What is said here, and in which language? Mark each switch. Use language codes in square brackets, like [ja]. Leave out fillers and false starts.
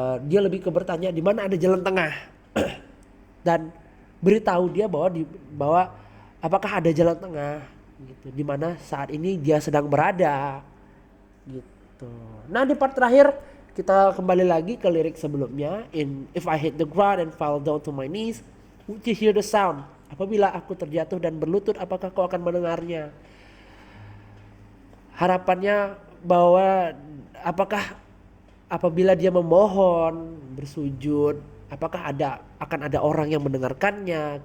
[id] Dia lebih ke bertanya di mana ada jalan tengah. Dan beritahu dia bahwa apakah ada jalan tengah gitu, di mana saat ini dia sedang berada gitu. Nah di part terakhir kita kembali lagi ke lirik sebelumnya. [en] If I hit the ground and fall down to my knees, would you hear the sound? [id] Apabila aku terjatuh dan berlutut, apakah kau akan mendengarnya? Harapannya bahwa apakah apabila dia memohon, bersujud, apakah akan ada orang yang mendengarkannya.